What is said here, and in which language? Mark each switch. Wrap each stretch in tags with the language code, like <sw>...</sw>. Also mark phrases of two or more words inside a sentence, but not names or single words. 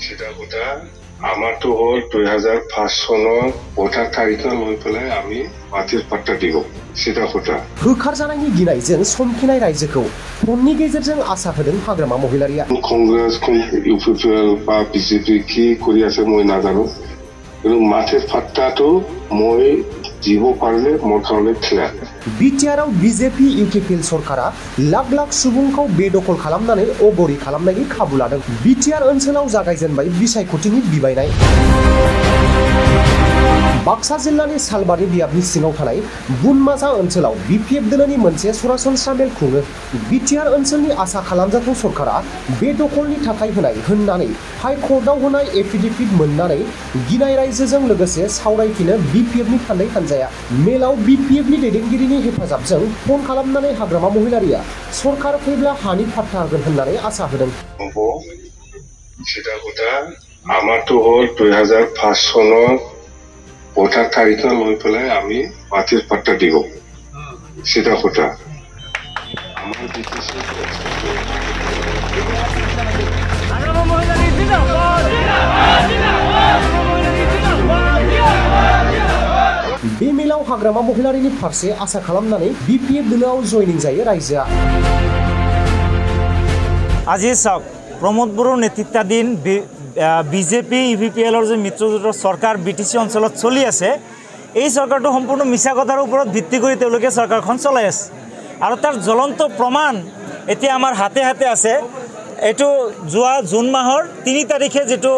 <as>সেটা কথা আমাৰটো হ'ল 2005 চনৰ 18 তাৰিখে লৈ পেলাই আমি মাটিৰ পাট্টা দিব সেটা কথা</as> <brx>होखारजानायनि गिनायजों समखिनाय रायजोखौ फननि गेजेरजों आसा होदों हाग्रामा महिलारिया</brx> <as>কংগ্रेस ইউপিপিএল বা বিজেপি কি কৰি আছে মই নাজানো কিন্তু মাটিৰ পাট্টাটো মই দিব পাৰিলে মোৰ কাৰণে থিয়া</as> <brx>बिटिआरआव बिजेपि इउकेपिएल सरकारा लाख लाख सुबुंखौ बेदखल खालामनानै अगरि खालामनायनि खाबु लादों बिटिआर ओनसोलाव जागायजेनबाय बिसायख'थिनि बिबायनाय बाक्सा जिल्लानि सालबारि बियाबनि सिङाव थानाय बुनमाजा ओनसोलाव बिपिएफ दोलोनि मोनसे सरासनस्रा मेल खुङो बिटिआर ओनसोलनि आसा खालामजाथाव सरकारा बेदखलनि थाखाय होनाय होननानै हाइकर्टआव होनाय एफिडेभिट मोननानै गिनाय रायजोजों लोगोसे सावरायफिनो बिपिएफनि थान्दै हान्जाया मेलाव बिपिएफनि दैदेनगिरिनि हेफाजाबजों फन खालामनानै हाग्रामा महिलारिया सरकार फैब्ला हानि पाट्टा होगोन होननानै आसा होदों</brx> <as>সেটা কথা আমাৰটো হ'ল 2005 চনৰ 18 তাৰিখে লৈ পেলাই আমি মাটিৰ পাট্টা দিব সেটা কথা আমাৰ ডিসিশন</as> <brx>बे मेलाव हाग्रामा महिलारिनि फारसे आसा खालामनानै बिपिएफ दोलोआव जयनिं जायो रायजोआ</brx> <as>আজি চাওক প্ৰমোদ বৰুৰ নেতৃত্বাধীন বিজেপি ইউপিপিএলৰ যে মিত্ৰজোঁটৰ চৰকাৰ বিটিচি অঞ্চলত চলি আছে এই চৰকাৰটো সম্পূৰ্ণ মিছা কথাৰ ওপৰত ভিত্তি কৰি তেওঁলোকে চৰকাৰখন চলাই আছে আৰু তাৰ জ্বলন্ত প্ৰমাণ এতিয়া আমাৰ হাতে হাতে আছে এটো যোৱা জুন মাহৰ 3 তাৰিখে যেটো</as>